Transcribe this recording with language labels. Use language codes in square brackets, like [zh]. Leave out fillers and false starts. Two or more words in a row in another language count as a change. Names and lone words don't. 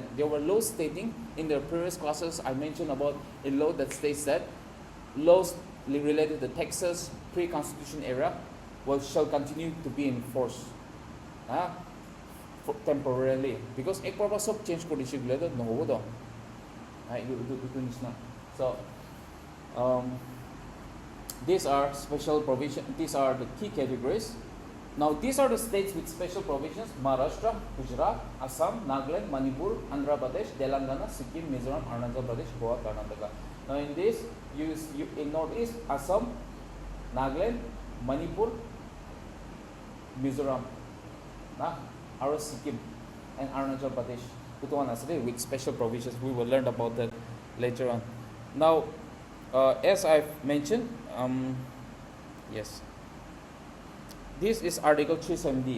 [en] There were laws stating in the previous classes I mentioned about a law that states that laws related to taxes pre-constitution era shall continue to be in force temporarily because ek purpose of change condition no hobo so these are special provisions. These are the key categories. Now these are the states with special provisions: Maharashtra, Gujarat, Assam, Nagaland, Manipur, Andhra Pradesh, Telangana, Sikkim, Mizoram, Arunachal Pradesh, Goa, Karnataka. Now in this, you in Northeast, Assam, Nagaland, Manipur, Mizoram, Sikkim, and Arunachal Pradesh. With special provisions. We will learn about that later on. Now, as I've mentioned, yes, this is Article 370.